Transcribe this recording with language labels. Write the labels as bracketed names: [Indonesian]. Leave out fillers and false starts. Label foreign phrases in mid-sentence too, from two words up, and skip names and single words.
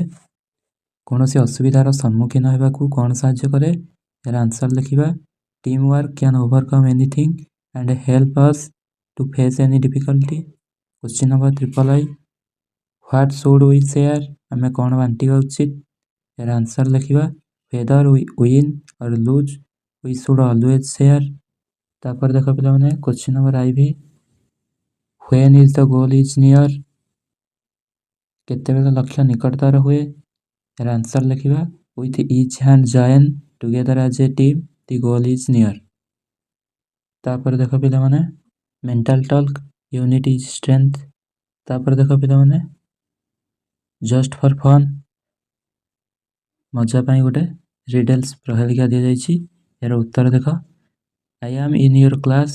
[Odia] କୌଣସି ଅସୁବିଧାର ସମ୍ମୁଖୀନ ହେବାକୁ କ'ଣ ସାହାଯ୍ୟ କରେ? ଏହାର ଆନ୍ସର ଲେଖିବା, [English] team work can overcome anything and help us to face any difficulty. question number III, what should we share. [Odia] ଆମେ କ'ଣ ବାଣ୍ଟିବା ଉଚିତ? ଏହାର ଆନ୍ସର ଲେଖିବା, [English] whether we win or lose we should always share। [Odia] ତାପରେ ଦେଖ ପିଲାମାନେ [English] question number IV, when is the goal is near। [Odia] କେତେବେଳେ ଲକ୍ଷ୍ୟ ନିକଟତର ହୁଏ? ଏହାର ଆନ୍ସର ଲେଖିବା, [English] with each hand join together as a team the goal is near। [Odia] ତାପରେ ଦେଖ ପିଲାମାନେ [English] mental talk, unity is strength. [Odia] ତାପରେ ଦେଖ ପିଲାମାନେ [English] just for fun, [Odia] ମଜା ପାଇଁ ଗୋଟେ ରିଡଲ୍ସ ପ୍ରହେଳିକା ଦିଆଯାଇଛି। ଏହାର ଉତ୍ତର ଦେଖ, [English] I am in your class.